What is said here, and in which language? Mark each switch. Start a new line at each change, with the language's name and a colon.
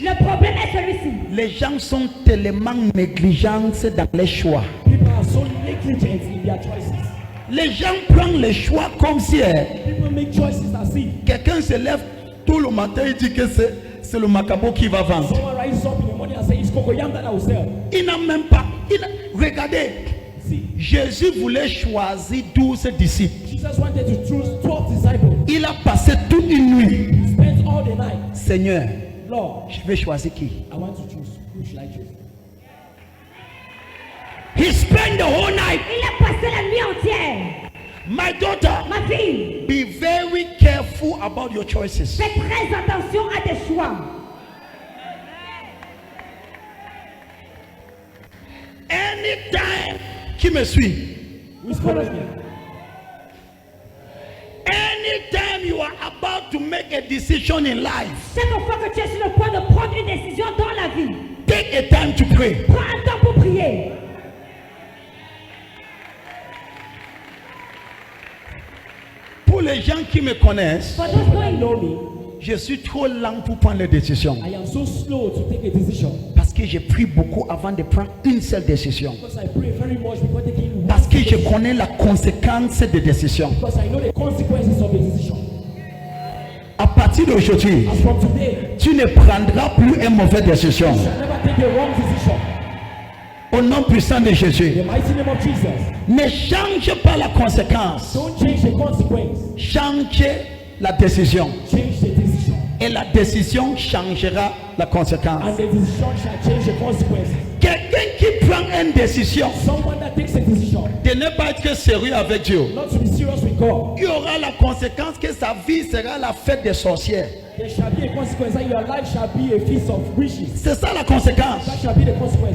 French: le problème est celui-ci. Les gens sont tellement négligents dans les choix.
English: People are so negligent in their choices.
French: Les gens prennent les choix comme si
English: People make choices as if
French: quelqu'un se lève tout le matin et dit que c'est le macabo qui va vendre.
English: someone rises up in the morning and says it's cocoyam that I will sell.
French: Il n'a même pas. Regardez,
English: See,
French: Jésus voulait choisir 12 disciples.
English: Jesus wanted to choose 12 disciples.
French: Il a passé toute une nuit.
English: He spent all the night.
French: Seigneur,
English: Lord,
French: je vais choisir qui?
English: I want to choose. Who should I choose? He spent the whole night.
French: Il a passé la nuit entière.
English: My daughter,
French: Ma fille,
English: be very careful about your choices.
French: fais très attention à tes choix.
English: Anytime,
French: qui me suit?
English: Who is following me? Anytime you are about to make a decision in life,
French: Chaque fois que tu es sur le point de prendre une décision dans la vie,
English: take a time to pray.
French: prends un temps pour prier. Pour les gens qui me connaissent,
English: For those knowing Know me.
French: je suis trop lent pour prendre les décisions.
English: I am so slow to take a decision
French: Parce que j'ai pris beaucoup avant de prendre une seule décision.
English: because I pray very much before taking one
French: Parce que je
English: decision.
French: connais la conséquence des décisions.
English: Because I know the consequences of the decision.
French: À partir d'aujourd'hui,
English: As from today,
French: tu ne prendras plus une mauvaise décision.
English: you shall never take a wrong decision.
French: Au nom puissant de Jésus,
English: In the mighty name of Jesus,
French: ne change pas la conséquence,
English: don't change the consequence.
French: change la décision.
English: Change the decision.
French: Et la décision changera la conséquence.
English: And the decision shall change the consequences.
French: Quelqu'un qui prend une décision
English: Someone that takes a decision
French: de ne pas être sérieux avec Dieu,
English: not to be serious with God,
French: il y aura la conséquence que sa vie sera la fête des sorcières.
English: there shall be a consequence that your life shall be a feast of wishes.
French: C'est ça la conséquence.
English: That shall be the consequence.